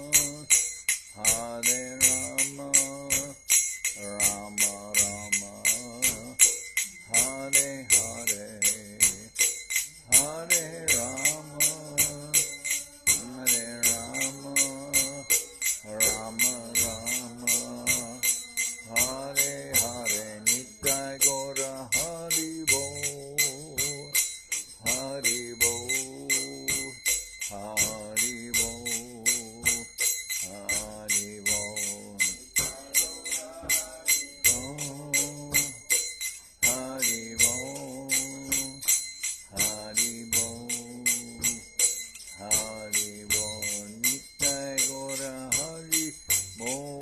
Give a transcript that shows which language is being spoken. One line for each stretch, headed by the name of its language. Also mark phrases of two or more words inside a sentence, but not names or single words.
Sanskrit: Rama Rama Hare Hare Hare Rama Rama Rama Hare Hare
Bangla: Nitai Gora Hari Bo
Sanskrit: Hari Bo
Bangla: Hari Bo Hari Bo Hari Bo Hari Bo Hari Bo Nitai Gora Hari Bo